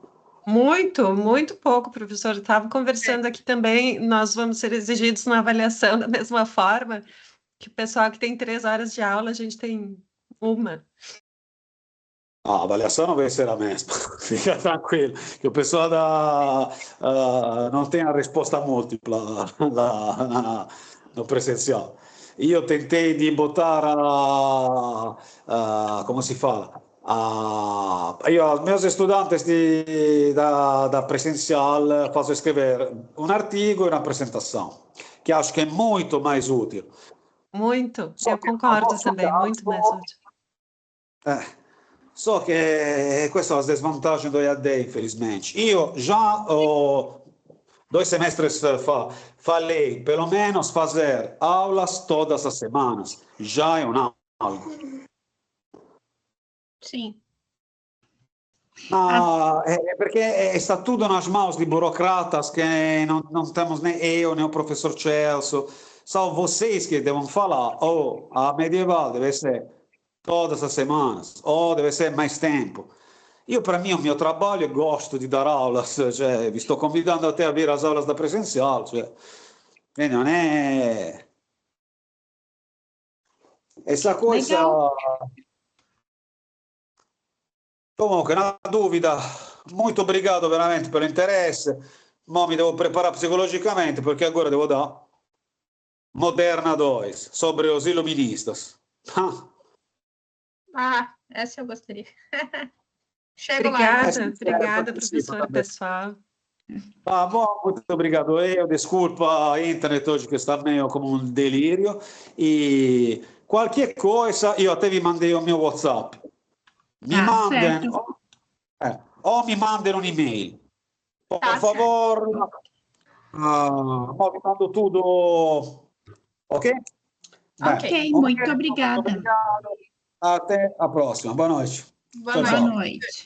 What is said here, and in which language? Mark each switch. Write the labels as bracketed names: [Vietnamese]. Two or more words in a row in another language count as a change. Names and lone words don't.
[Portuguese] Muito, muito pouco, professor. Estava conversando aqui também, nós vamos ser exigidos na avaliação da mesma forma que o pessoal que tem 3 horas de aula, a gente tem uma. A avaliação não vai ser a mesma, fica tranquilo, que o pessoal não tem a risposta múltipla no presencial. Io tentei di botar come si fala? Io aos meus estudantes da presencial faço escrever um artigo e uma apresentação, que acho que é muito mais útil. Muito, Só eu que no concordo nostro também, muito mais caso, útil. [Italian] So che questa è la svantaggio do EAD, infelizmente. [Portuguese] Io già 2 semestres fa falei pelo menos fazer aulas todas as semanas. Já é algo. Sim. No, [Italian] perché sta tutto [Portuguese] nas mãos de burocratas que não temos nem eu, nem o professor Celso. São vocês que devem falar, a medieval deve ser todas as semanas, ou deve ser mais tempo. [Italian] Io per me, il mio trabalho, gosto di dare aulas, cioè, vi sto convidando a te a avere as aulas da presenziale, cioè, quindi non è... [Portuguese] Essa coisa... Legal. [Italian] Comunque, una dúvida, molto obrigado veramente per l'interesse, ma mi devo preparare psicologicamente perché agora devo dare Moderna 2 [Portuguese] sobre os iluministas. Essa eu gostaria. Chego lá. Obrigada, obrigada, professor pessoal. Bom, muito obrigado. Desculpa a internet hoje que está meio como um delírio. E qualquer coisa, io a te vi mandei o mio WhatsApp. Mi mandem, o mi mandem un'email. Por favor, vi mando tudo. Ok? Ok, muito obrigada. Obrigado. Até a próxima. Boa noite. Boa noite.